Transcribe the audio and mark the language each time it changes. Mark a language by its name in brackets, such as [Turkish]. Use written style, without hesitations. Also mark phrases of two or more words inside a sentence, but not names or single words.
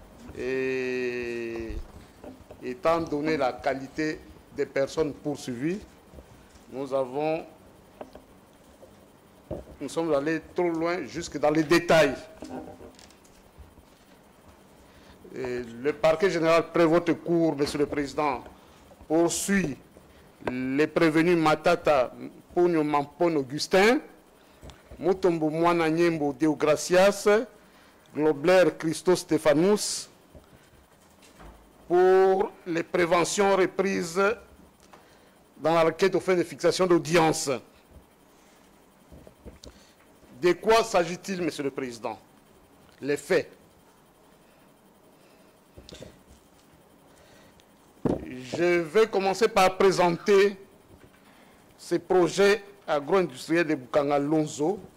[French] Et étant donné la qualité des personnes poursuivies, nous sommes allés trop loin, jusque dans les détails. Et le parquet général prévoit votre cours, Monsieur le Président, poursuit les prévenus Matata Pogno Mampon Augustin, Mutombo Mwana Nyembo Deogracias, Globler Christo Stéphanous, pour les préventions reprises dans la requête aux fins de fixation d'audience. De quoi s'agit-il, Monsieur le Président? Les faits. Je vais commencer par présenter ces projets agro-industriels de Bukanga Lonzo.